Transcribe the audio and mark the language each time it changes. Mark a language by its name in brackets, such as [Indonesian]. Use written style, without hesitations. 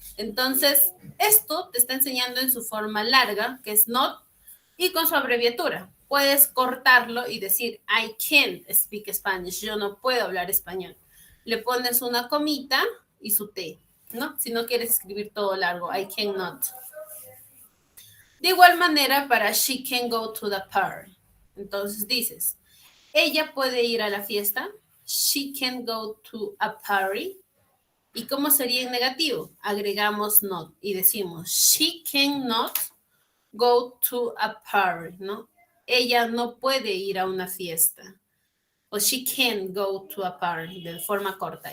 [Spanish] Entonces, esto te está enseñando en su forma larga, que es not, y con su abreviatura. Puedes cortarlo y decir, [English] I can't speak Spanish, [Spanish] yo no puedo hablar español. Le pones una comita y su T, ¿no? Si no quieres escribir todo largo, [English] I cannot. [Spanish] De igual manera, para [English] she can go to the party. [Spanish] Entonces dices, ella puede ir a la fiesta. [English] She can go to a party. [Spanish] ¿Y cómo sería en negativo? Agregamos not y decimos, [English] she cannot go to a party, ¿no? [Spanish] Ella no puede ir a una fiesta. O [English] she can go to a party, [Spanish] de forma corta.